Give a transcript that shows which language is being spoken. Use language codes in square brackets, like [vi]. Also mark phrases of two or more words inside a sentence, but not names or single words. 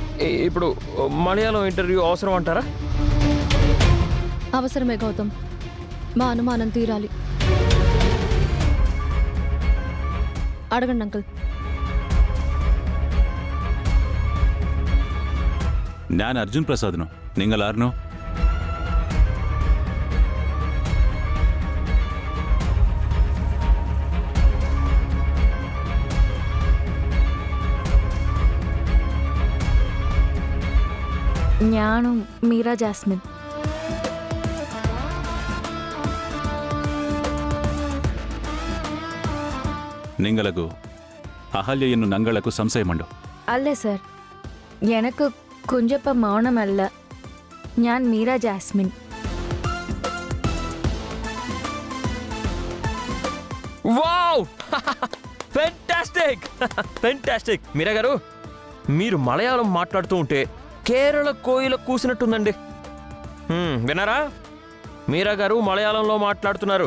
[te] ఇప్పుడు మలయాళం ఇంటర్వ్యూ అవసరం అంటారా? అవసరమే గౌతమ్, మా అనుమానం తీరాలి. అడగండి అంకుల్. [ml] ഞാൻ അർജുൻ പ്രസാദിനോ, നിങ്ങൾ ആരിനോ? ഞാനും മീര ജാസ്മിൻ. നിങ്ങൾക്ക് അഹല്യയെന്നു ഞങ്ങൾക്ക് സംശയമുണ്ടോ? അല്ലേ സർ, എനിക്ക് കുഞ്ചപ്പ മൗനമല്ല, ഞാൻ മീര ജാസ്മിൻ. [en] Wow fantastic fantastic. [te] మీరా గారు, మీరు మలయాళం మాట్లాడుతూ ఉంటే కేరళ కోయిల కూసినట్టుందండి. విన్నారా? మీరా గారు మలయాళంలో మాట్లాడుతున్నారు.